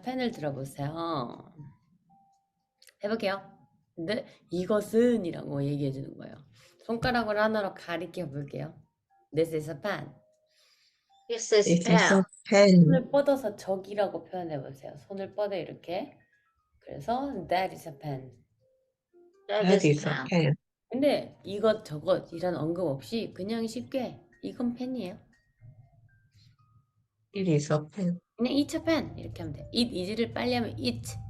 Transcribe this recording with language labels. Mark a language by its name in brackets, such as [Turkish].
[Korean] 펜을 들어보세요. 해볼게요. 근데 이것은 이라고 얘기해 주는 거예요. 손가락으로 하나로 가리켜 볼게요. [English] This is a pen. This is It is a pen. pen. [Korean] 손을 뻗어서 적이라고 표현해 보세요. 손을 뻗어 이렇게. 그래서 [English] that is a pen. That That is a pen. pen. [Korean] 근데 이것 저것 이런 언급 없이 그냥 쉽게 이건 펜이에요. [English] It is a pen. [Korean] 그냥 [English] it's a pen [Korean] 이렇게 하면 돼. [English] it is [Korean] 를 빨리 하면 it's